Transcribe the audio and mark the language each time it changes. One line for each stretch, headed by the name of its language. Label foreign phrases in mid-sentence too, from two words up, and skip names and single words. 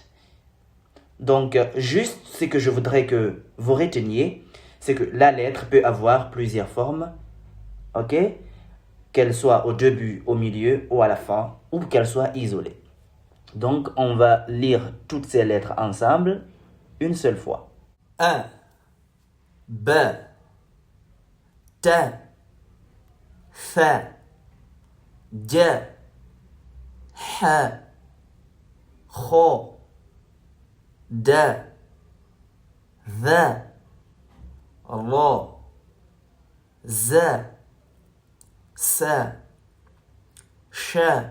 French: Donc, juste ce que je voudrais que vous reteniez, c'est que la lettre peut avoir plusieurs formes. Ok? Qu'elle soit au début, au milieu ou à la fin, ou qu'elle soit isolée. Donc, on va lire toutes ces lettres ensemble une seule fois. A, B, T, F, J, H, Kh, D, V, R, Z, S, Ch,